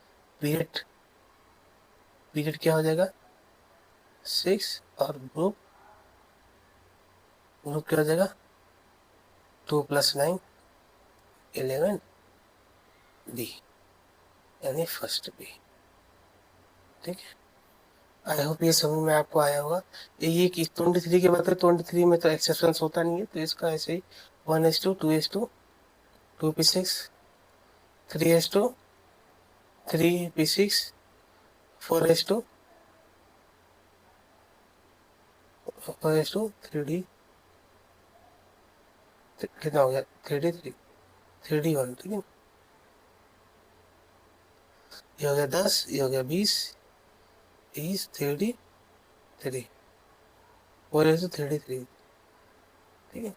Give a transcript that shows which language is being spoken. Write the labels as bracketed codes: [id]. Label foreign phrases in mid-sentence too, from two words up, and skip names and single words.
[hi] पीरियड, पीरियड क्या हो जाएगा 6, और ग्रुप, ग्रुप क्या हो जाएगा 2 + 9 11B, यानी [en] first B, [hi] ठीक है। [en] I hope [hi] ये समझ में आपको आया होगा। ये कि 23 के बाद 23 में तो एक्सेप्शन होता नहीं है, तो इसका ऐसे ही 1S2 2S2 2p6 3S2 3p6 4S2 4S2 3D, कितना हो गया 3D 3 3D 1, ठीक है। ये हो गया 10, ये हो गया 20 30 3D 3 4S2 3D 3, ठीक है।